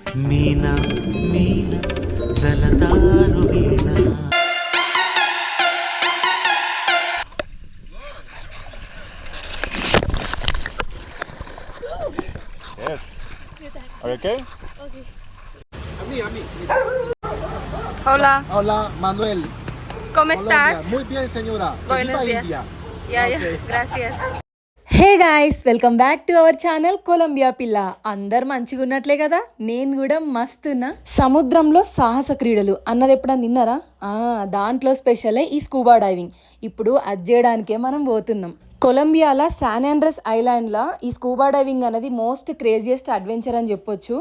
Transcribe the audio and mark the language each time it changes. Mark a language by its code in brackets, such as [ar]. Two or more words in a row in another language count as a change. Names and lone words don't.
[te] మీనా మీనా జలతారు వీణ. [en] Yes. Are you okay? Okay. [es] A mí. Hola, Hola, Manuel. ¿cómo Colombia. estás? Muy bien, señora. Que Buenos viva días. India. Ya, Okay. gracias. [en] Hey guys, welcome back to our channel Colombia Pilla. [te] అందరు మంచిగా ఉన్నట్లే కదా, నేను కూడా మస్తున్నా. సముద్రంలో సాహస క్రీడలు అన్నది ఎప్పుడన్నా విన్నారా? దాంట్లో స్పెషలే ఈ [en] scuba diving. [te] ఇప్పుడు అది చేయడానికే మనం పోతున్నాం. కొలంబియాలో శాన్ ఆండ్రెస్ ఐలాండ్లో ఈ [en] scuba diving [te] అనేది [en] most craziest adventure [te] అని చెప్పొచ్చు.